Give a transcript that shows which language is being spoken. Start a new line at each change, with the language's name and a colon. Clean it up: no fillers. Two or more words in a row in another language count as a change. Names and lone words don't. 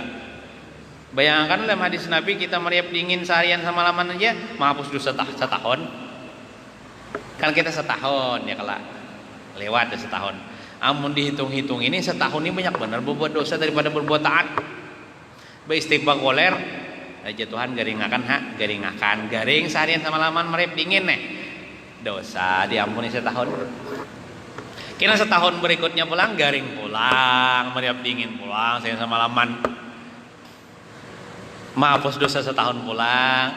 Indonesian: Bayangkan dalam hadis Nabi kita meriap dingin seharian semalaman aja menghapus dosa setahun. Kan kita setahun ya kelak lewat setahun.
Banjar: Amun dihitung-hitung ini setahun ini banyak benar berbuat dosa daripada berbuat taat. Beristighfar koler aja Tuhan garing seharian semalaman meriap dingin nih. Dosa diampuni setahun. Kena setahun berikutnya pulang garing pulang, meriap dingin pulang, saya semalaman menghapus dosa setahun pulang.